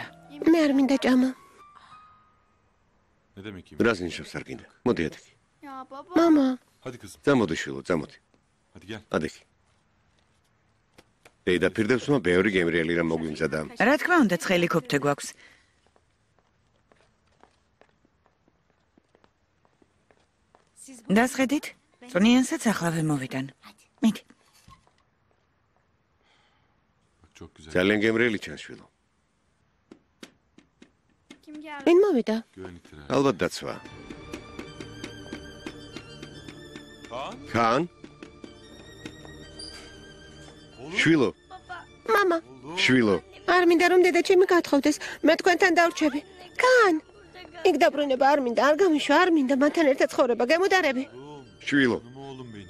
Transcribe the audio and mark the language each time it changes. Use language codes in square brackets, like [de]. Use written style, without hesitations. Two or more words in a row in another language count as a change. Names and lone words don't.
[ka] მე არ მინდა ჭამა. [tr] Ne demek ki? [ka] რას ნიშნავს არ გინდა? მოდი ადიქი. [tr] Ya baba. [ka] მამა, [tr] Hadi kızım. [ka] წამოდი შვილო, წამოდი. [tr] Hadi gel. [ka] ადიქი. დედა პირდევსმა ბევრი გემრიელი რამ მოგვიმზადა. რა თქმა უნდა, ცხელი ქოფთე გვაქვს. დასხედით? წვნიანსაც ახლავე მოვიდან. მიდი. [tr] Bak çok güzel. [ka] ძალიან გემრიელი ჩანს შვილო. [tr] Kim geldi? [ka] ვინ მოვიდა? Güvenlikler. ალბათ დაცვა. ხან? შვილო, მამა, შვილო. არ მინდა რომ დედა ჩემი გათხოვდეს. მე თქვენთან დავრჩები. კან? იქ დაბრუნება არ მინდა, არ გამიშვა, არ მინდა მათთან ერთად ცხოვრება, გემოდარები. შვილო, [tr] Canım oğlum benim.